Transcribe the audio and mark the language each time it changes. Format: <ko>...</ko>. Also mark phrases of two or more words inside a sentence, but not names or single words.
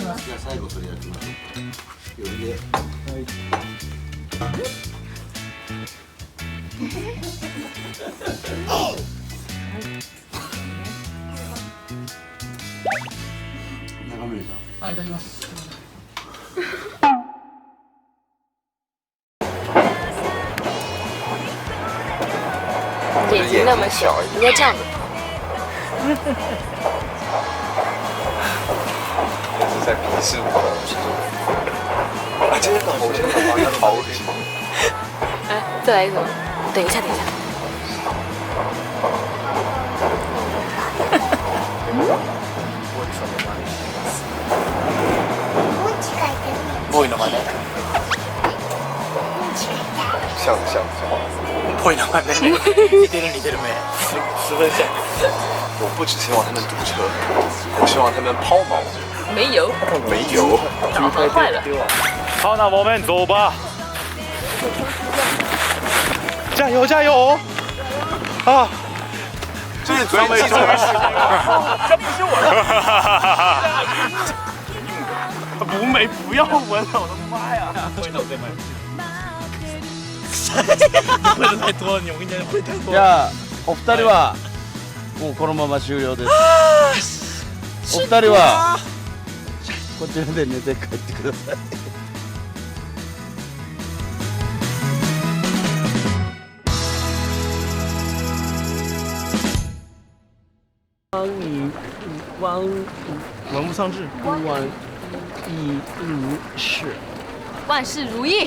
<ja>じゃあ最後それ焼きましょう。よりで。中村さん。あ、いただきます。</ja> <zh>眼睛那么小，应该这样子。是在鄙视我。啊，真的，我真的好恶心。哎，再来一个，等一下，等一下。</zh> <ja>ボーイの真似。</ja> <zh>像。</zh> <ja>ボーイの真似。似てる没？</ja> <zh>十分像。我不只希望他们堵车，我希望他们抛锚。没油，没油。导航坏了。好，那我们走吧。加油加油！啊！这是最危险的。这不是我的。不美，不要闻了，我的妈呀！会的，对吗？会的太多了，你我跟你讲，会太多了。</zh> <ja>じゃあお二人はもうこのまま終了です。お二人はこちらで寝て帰ってください。</ja> <zh>玩物丧志。万事如意，</zh>